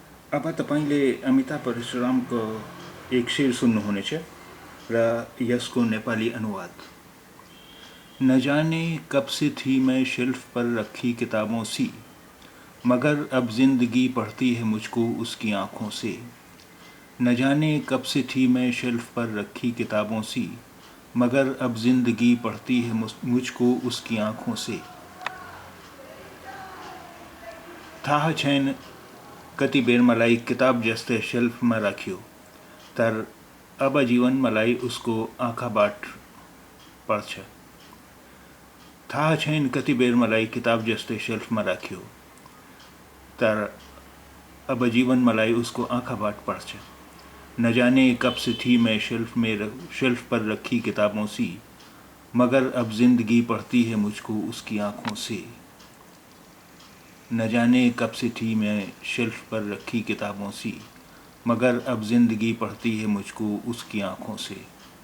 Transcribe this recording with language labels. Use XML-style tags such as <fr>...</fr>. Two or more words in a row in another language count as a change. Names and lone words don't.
<ne>अब तपाईँले अमिताभ परशुरामको एक शेर सुन्नुहुनेछ र यसको नेपाली अनुवाद।</ne> <hi>न जाने कब से थी मैं शेल्फ पर रखी किताबों सी, मगर अब जिंदगी पढ़ती है मुझको उसकी आँखों से। न जाने कब से थी मैं शेल्फ पर रखी किताबों सी, मगर अब जिंदगी पढ़ती है मुझको उसकी आँखों से।</hi> <ne>था छैन कति बेर मलाई किताब जस्ते शेल्फमा राख्यो, तर अब जीवन मलाई उसको आँखाबाट पढ्छ। थाहा छैन कति बेर मलाई किताब जस्ते शेल्फमा राख्यो, तर अब जीवन मलाई उसको आँखाबाट पढ्छ।</ne> <hi>न जाने कब से थी मैं शेल्फ पर रखी किताबों सी, मगर अब जिंदगी पढ़ती है मुझको उसकी आँखों से। न जाने कब से थी मैं शेल्फ पर रखी किताबों सी, मगर अब जिंदगी पढ़ती है मुझको उसकी आँखों से।</hi>